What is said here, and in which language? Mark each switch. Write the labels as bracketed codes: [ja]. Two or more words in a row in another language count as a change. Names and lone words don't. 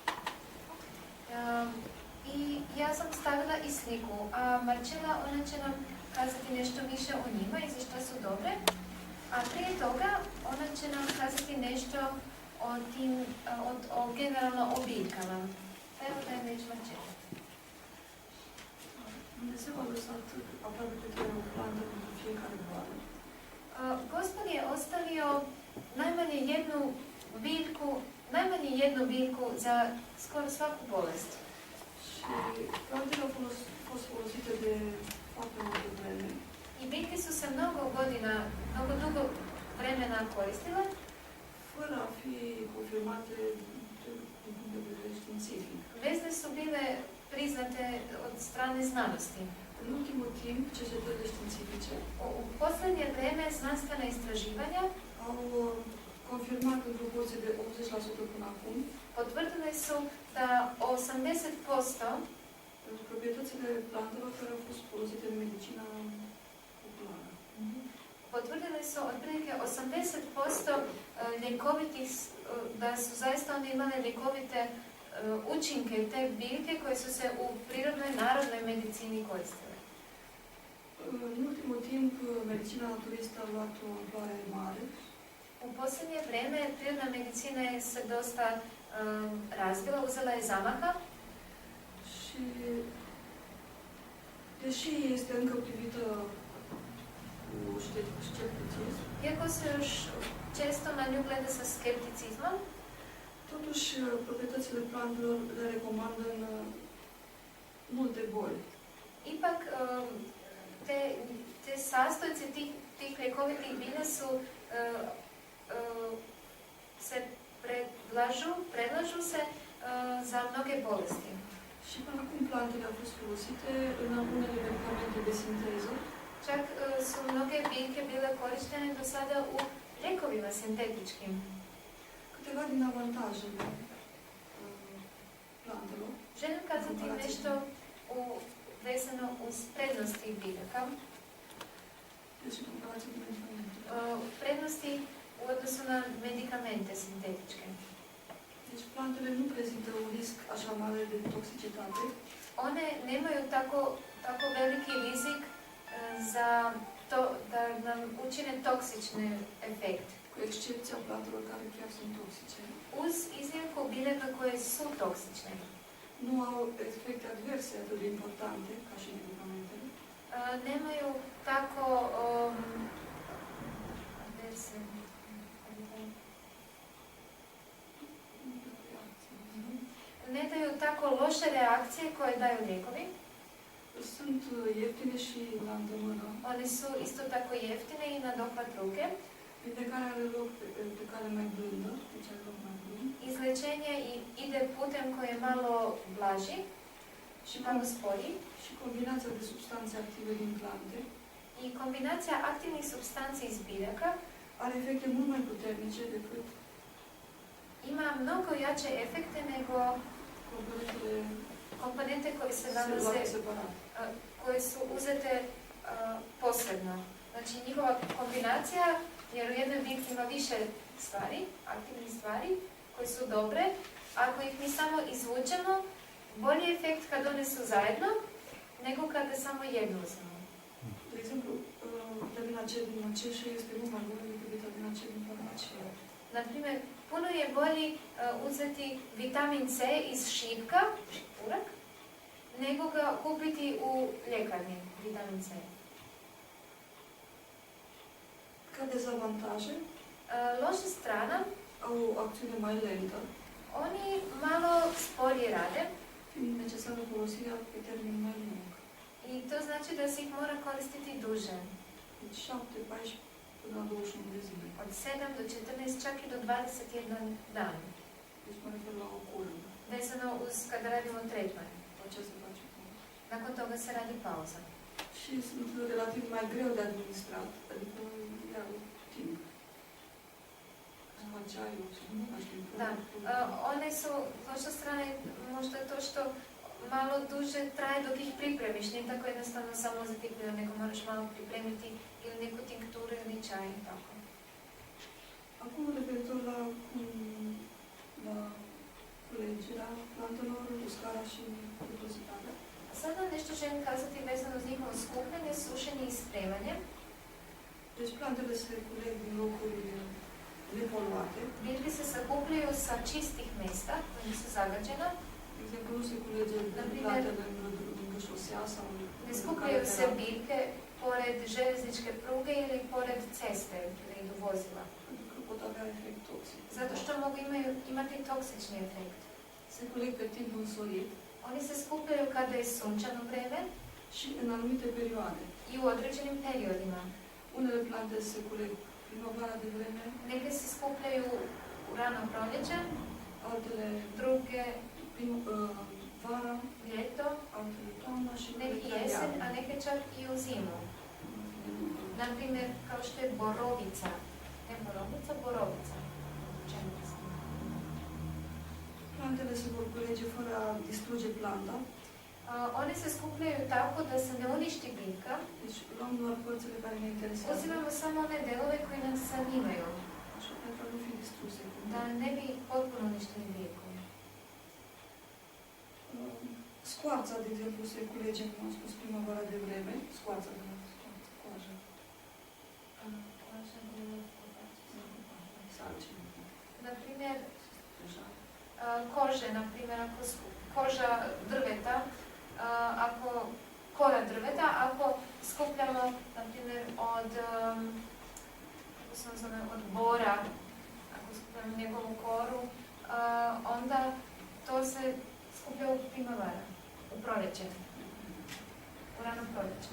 [hr] I ja sam stavila i sliku, a Marcello, ona će nam kazati nešto više o njima i za što su dobre. A prije toga ona će nam kazati nešto o generalno o biljkama. Evo da je već Marcello. [ro] Dumnezeu a lăsat aproape toate o plantă pentru fiecare boală. [hr] Gospod je ostavio najmanje jednu biljku za skoro svaku bolest. [ro] Și plantele au fost folosite de foarte multă vreme. [hr] I biljke su se mnogo dugo vremena koristile, [ro] Fără a fi confirmate din punct de vedere științific. [hr] bez da su bile priznate od strane znanosti. [ro] În ultimul timp, cercetările științifice [hr] U posljednje vreme znanstvena istraživanja [ro] au confirmat în proporție de 80% până acum [hr] potvrdile su da 80% [ro] proprietățile plantelor care au fost folosite în medicina populară. [hr] Potvrdili su otprilike 80% ljekovitih, da su zaista one imale ljekovite učinke te biljke koje su se u prirodnoj narodnoj medicini koristile. [ro] În ultimul timp, medicina naturistă a luat o amploare mare. [hr] U posljednje vreme prirodna medicina je se dosta razvila, uzela je zamaha. [ro] Și deși este încă privită cu scepticism, [hr] Iako se još često na nju gleda sa skepticizmom, [ro] totuși proprietățile plantelor le recomandă în multe boli. [hr] ipak te sastojci tih ljekovitih bilja su se predlažu se za mnoge bolesti. [ro] Și până acum plantele au fost folosite în unele medicamente de sinteză. [hr] Čak su mnoge biljke bile korištene do sada u lijekovima sintetičkim. [ro] Câteva din avantajele plantelor. [hr] Želim kazati nešto vezano uz prednosti biljaka. [ro] Deci, în comparație cu medicamente. [hr] Prednosti u odnosu na medikamente sintetičke. [ro] Deci, plantele nu prezintă un risc așa mare de toxicitate. [hr] One nemaju tako veliki rizik za to da nam učine toksični efekt. [ro] Cu excepția plantelor care chiar sunt toxice. [hr] Uz iznimku biljaka koje su toksične. [ro] Nu au efecte adverse atât de importante ca și medicamentele. [hr] Nemaju tako adverse. Ne daju tako loše reakcije koje daju lijekovi. [ro] Sunt ieftine și la îndemână. [hr] One su isto tako jeftine i na dohvat ruke. [ro] Vindecarea are loc pe cale mai blândă, deci are loc mai blând. [hr] Izlečenje ide putem koji je malo blaži și malo sporiji. [ro] Și combinația de substanțe active din plante [hr] I kombinacija aktivnih substanci iz biljaka [ro] are efecte mult mai puternice decât [hr] ima mnogo jače efekte nego komponente koje se nalaze, koje su uzete posebno. Znači njihova kombinacija, jer u jednoj biljki ima više stvari, aktivnih stvari, koje su dobre. Ako ih mi samo izvučemo, bolji efekt kad one su zajedno, nego kada samo jednu uzmemo. [ro] De exemplu, vitamina C din maceșă este mult mai bună decât vitamina C din farmacie. [hr] Naprimjer, puno je bolji uzeti vitamin C iz šipka, šipurek, nego ga kupiti u ljekarni, vitamin C. [ro] Ca dezavantaje, [hr] Loša strana, [ro] au o acțiune mai lentă, [hr] oni malo sporije rade [ro] fiind necesară folosirea pe termen mai lung. [hr] i to znači da se ih mora koristiti duže, [ro] Deci 7, 14 până la 21 de zile. [hr] od 7 do 14, čak i do 21 dan, [ro] Deci mă refer la o cură. [hr] vezano uz kada radimo tretman. [ro] La ce se face cu [hr] Nakon toga se radi pauza. [ro] Și sunt relativ mai greu de administrat, adică iau timp. Smačaju, [hr] Da, one su, s vaše strane, možda to što malo duže traje dok ih pripremiš, nije tako jednostavno samo uzeti pivo, nego moraš malo pripremiti ili neku tinkturu ili čaj, tako. [ro] Acum, referitor la culegerea plantelor, uscarea și depozitarea. [hr] A sada nešto želim kazati vezano uz njihovo skupljanje, sušenje i spremanje. [ro] Deci plantele se culeg din locuri nepoluate. [hr] Biljke se sakupljaju sa čistih mesta, koja nisu zagađena. [ro] De exemplu, nu se culege plantele lângă șosea sau [hr] Ne skupljaju se biljke pored željezničke pruge ili pored ceste gdje idu vozila. [ro] Adică pot avea efect toxic. [hr] Zato što mogu imati toksični efekt. [ro] Se culeg pe timp însorit [hr] Oni se skupljaju kada je sunčano vreme [ro] și în anumite perioade. [hr] i u određenim periodima. [ro] Unele plante se culeg primăvara de vreme, [hr] Neke se skupljaju u rano proljeće, [ro] altele [hr] druge [ro] vara, [hr] ljeto, [ro] altele toamna și unele [hr] neki [ro] chiar [hr] jesen, [ro] iarna. [hr] a neke čak i u zimu. Naprimjer, kao što je borovica. Ne borovica, borovica. Čemu mislim? [ro] Plantele se vor culege fără a distruge planta, [hr] One se skupljaju tako da se ne uništi biljka. [ro] deci luăm doar părțile care ne interesează, [hr] Uzimamo samo one delove koji nas zanimaju, [ro] așa pentru a nu fi distruse. [hr] da ne bi potpuno uništili biljku. [ro] Scoarța, de exemplu, se culege, cum am spus, primăvara de vreme, scoarța de la coajă, sarcină, [hr] Naprimjer, [ro] așa. [hr] kože, naprimjer, koža drveta, ako kora drveta, ako skupljamo, naprimjer, od od bora, ako skupljamo njegovu koru, onda to se skuplja u primavara, u proljeće, u rano proljeće.